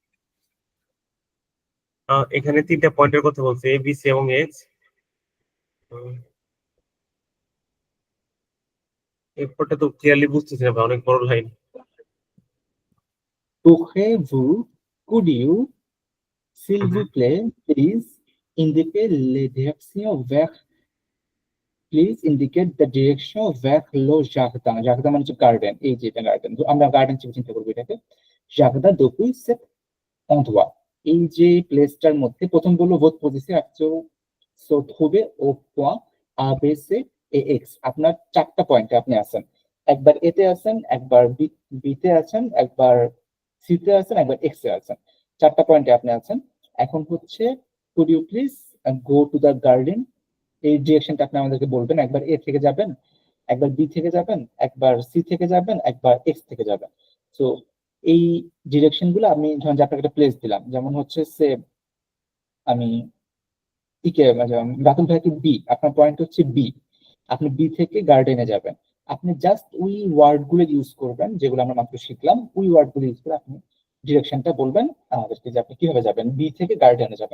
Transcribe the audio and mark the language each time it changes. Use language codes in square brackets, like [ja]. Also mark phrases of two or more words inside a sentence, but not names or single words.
[bn] এখানে তিনটা পয়েন্টের কথা বলছে, এ বি সি এবং এইচ। এরপরটা তো ক্লিয়ারলি বুঝতেছি না ভাই, অনেক বড় লাইন। [fr] Pourrez-vous, [en] could you, [fr] s'il vous plaît, [en] please indicate [fr] les directions vers, [en] please indicate the direction [fr] vers le jardin. [bn] Jardin মানে হচ্ছে গার্ডেন, এই যে এটা গার্ডেন, আমরা গার্ডেন চিন্তা করবো এটাকে। [fr] Jardin depuis cet endroit, [bn] এই যে প্লেসটার মধ্যে, প্রথম বললো [fr] votre position se trouver au point A, B, C et X। [bn] আপনার চারটা পয়েন্টে আপনি আছেন, একবার এতে আছেন, একবার বিতে আছেন, একবার সিতে আছেন, একবার এক্স এ আছেন, চারটা পয়েন্টে আপনি আছেন। এখন হচ্ছে [en] could you please go to the garden, [bn] এই ডিরেকশনটা আপনি আমাদেরকে বলবেন, একবার এ থেকে যাবেন, একবার বি থেকে যাবেন, একবার সি থেকে যাবেন, একবার এক্স থেকে যাবেন। সো এই ডিরেকশন গুলো আমি ধরেন যে আপনাকে একটা প্লেস দিলাম, যেমন হচ্ছে সে আমি ইকে রাতুল ভাইকে বি, আপনার পয়েন্ট হচ্ছে বি, আপনি বি থেকে গার্ডেনে যাবেন, আপনি জাস্ট ওই ওয়ার্ড গুলো ইউজ করবেন যেগুলো আমরা মাত্র শিখলাম, ওই ওয়ার্ড গুলো ইউজ করে আপনি ডিরেকশনটা বলবেন আমাদেরকে যে আপনি কিভাবে যাবেন, বি থেকে গার্ডেনে যাবেন।